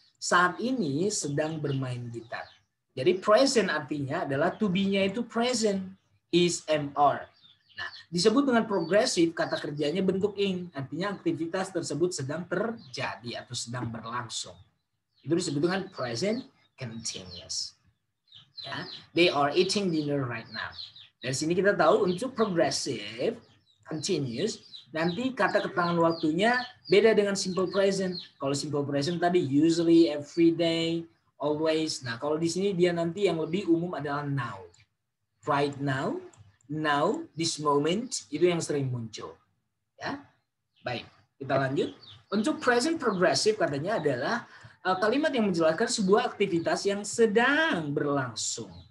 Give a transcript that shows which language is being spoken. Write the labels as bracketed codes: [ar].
[id] Saat ini sedang bermain gitar. Jadi present artinya adalah to be-nya itu present. Is, am, are. Nah, disebut dengan progresif, kata kerjanya bentuk ing. Artinya aktivitas tersebut sedang terjadi atau sedang berlangsung. Itu disebut dengan present continuous. Ya, [en] they are eating dinner right now. [id] Dari sini kita tahu untuk progressive continuous, nanti kata keterangan waktunya beda dengan simple present. Kalau simple present tadi usually, every day, always. Nah, kalau di sini dia nanti yang lebih umum adalah now. [en] Right now, now, this moment, [id] itu yang sering muncul. Ya, baik. Kita lanjut. Untuk present progressive katanya adalah kalimat yang menjelaskan sebuah aktivitas yang sedang berlangsung.